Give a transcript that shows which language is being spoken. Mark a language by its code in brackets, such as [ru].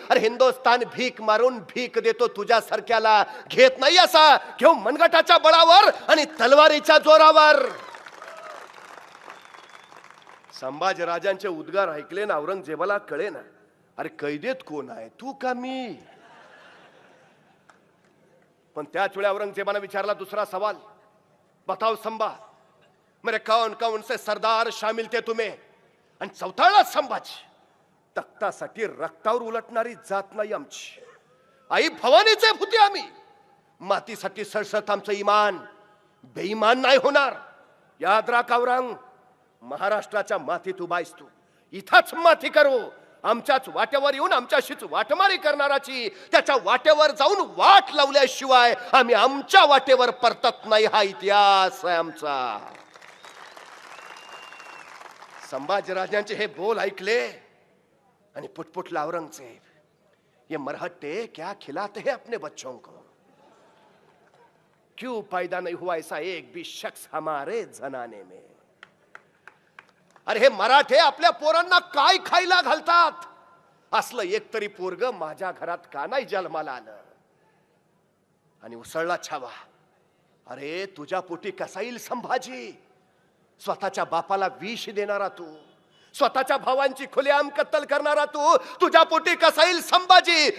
[mr] अरे हिंदुस्तान भीक मारून भीक देतो तुझ्यासारख्याला, घेत नाही असा, घेऊ मनगटाच्या बळावर आणि तलवारीच्या जोरावर. संभाजी राजांचे उद्गार ऐकले ना औरंगजेबाला कळे ना, अरे कैदेत कोण आहे, तू का मी. पण त्याच वेळी औरंगजेबाने विचारला दुसरा सवाल, [hi] बताओ संभा, मेरे कौन कौन से सरदार शामिल थे तुम्ही? [mr] आणि चौथाला संभाजी. तख्तासाठी रक्तावर उलटणारी जात नाही आमची. आई भवानीचे भूती आम्ही. मातीसाठी सळसळत आमचं इमान. बेईमान नाही होणार. याद राख औरंग, महाराष्ट्राच्या मातीत उभा आहेस तू. इथंच माती करू. आमच्याच वाट्यावर येऊन आमच्याशीच वाटमारी करणाराची त्याच्या वाट्यावर जाऊन वाट लावल्याशिवाय आम्ही आमच्या वाटेवर परतत नाही. हा इतिहास आहे आमचा. संभाजीराजांचे हे बोल ऐकले आणि पुटपुटला औरंगजेब. [hi] ये मरहट्टे क्या खिलाते हैं अपने बच्चों को? क्यों पैदा नहीं हुआ ऐसा एक भी शख्स हमारे जनाने में? [mr] अरे हे मराठे आपल्या पोरांना काय खायला घालतात? असलं एक तरी पोरग माझ्या घरात का नाही जन्माला आलं? आणि उसळला छावा. अरे तुझ्या पोटी कसा येईल संभाजी? स्वतःच्या बापाला विष देणारा तू, स्वतःच्या भावांची खुलेआम कत्तल करणारा तू, तुझ्या पोटी कसा येईल संभाजी?